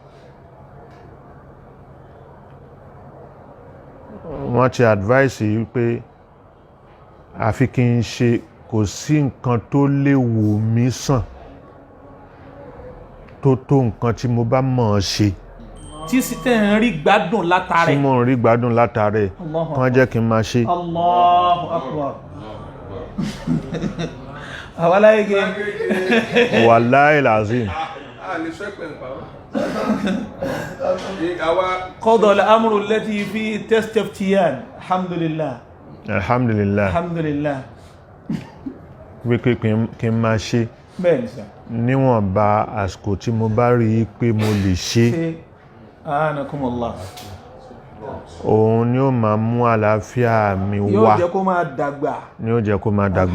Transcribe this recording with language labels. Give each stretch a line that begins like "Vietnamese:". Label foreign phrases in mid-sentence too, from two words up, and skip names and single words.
Yoruba: Wọ́n ti advice yìí pé àfi kí n ṣe kò sí nǹkan tó lè wò mí sàn tó nǹkan tí mo bá mọ̀ ọ́ ṣe tí sì tẹ́ ń rí gbádùn látara tí ẹ̀. mo ń rí gbádùn látara ẹ̀ Allahu kàn jẹ́ kí n máa ṣe.
Arabic: الله أكبر.
Yoruba: àwọn aláìgé
Arabic: والله لازم. قضى الأمر التي فيه تستفتيان. الحمد لله الحمد لله الحمد لله.
Yoruba: wípé kí n máa ṣe bẹ́ẹ̀ni sà. níwọ̀nba àsìkò tí mo bá rí i pé mo lè ṣe ṣe anakumullah. òun ni ó máa mú àlàáfíà mi yóò wá jẹ́ kó máa dàgbà. ni ó jẹ́ kó máa dàgbà.